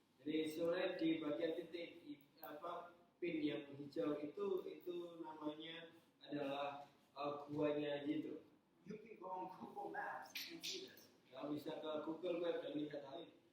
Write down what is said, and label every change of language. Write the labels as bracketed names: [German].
[Indonesian] Jadi sebenarnya di bagian titik pin yang hijau itu namanya adalah guanya Yitro. [English] You can go on Google Maps and see this. [Indonesian] Kalau bisa ke Google Map dan lihat hal ini.